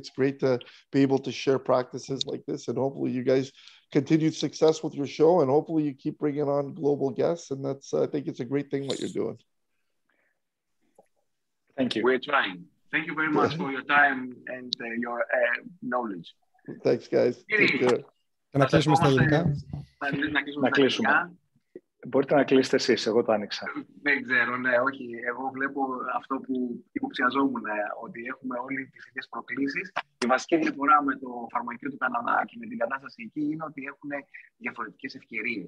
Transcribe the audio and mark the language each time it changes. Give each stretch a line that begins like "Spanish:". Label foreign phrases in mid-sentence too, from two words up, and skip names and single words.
English: It's great to be able to share practices like this, and hopefully you guys continued success with your show, and hopefully you keep bringing on global guests. And that's, I think it's a great thing what you're doing. Thank you. We're trying. Thank you very much for your time and your knowledge. Thanks, guys. Take care.
Greek: Να κλείσουμε στα ελληνικά. Να κλείσουμε. Μπορείτε να κλείσετε εσείς, εγώ το άνοιξα. Δεν ξέρω, ναι, όχι. Εγώ βλέπω αυτό που υποψιαζόμουν, ότι έχουμε όλοι τις ίδιες προκλήσεις. Η βασική διαφορά με το φαρμακείο του Καναδά και με την κατάσταση εκεί είναι ότι έχουν διαφορετικές ευκαιρίες.